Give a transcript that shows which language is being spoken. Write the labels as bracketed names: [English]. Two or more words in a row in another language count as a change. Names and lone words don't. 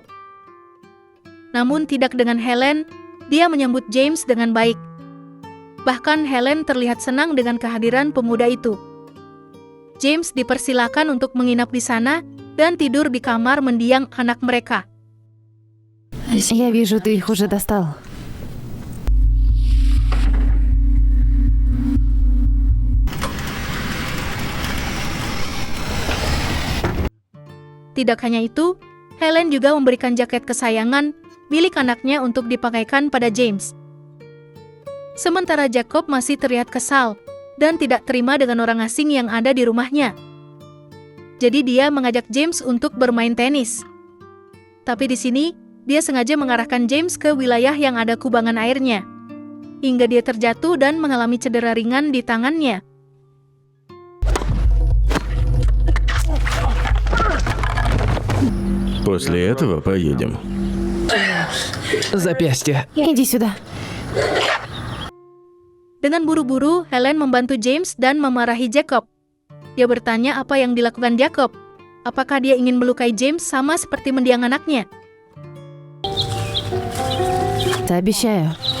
[Indonesian] Namun tidak dengan Helen, dia menyambut James dengan baik. Bahkan Helen terlihat senang dengan kehadiran pemuda itu. James dipersilakan untuk menginap di sana dan tidur di kamar mendiang anak mereka. [Russian] Я вижу, ты их уже достал. [Indonesian] Tidak hanya itu, Helen juga memberikan jaket kesayangan milik anaknya untuk dipakaikan pada James. Sementara Jacob masih terlihat kesal dan tidak terima dengan orang asing yang ada di rumahnya. Jadi dia mengajak James untuk bermain tenis. Tapi di sini, dia sengaja mengarahkan James ke wilayah yang ada kubangan airnya, hingga dia terjatuh dan mengalami cedera ringan di tangannya. [Russian] После этого поедем. Запястье. Иди сюда. [Indonesian] Dengan buru-buru, Helen membantu James dan memarahi Jacob. Dia bertanya apa yang dilakukan Jacob. Apakah dia ingin melukai James sama seperti mendiang anaknya? [Russian] Обещаю.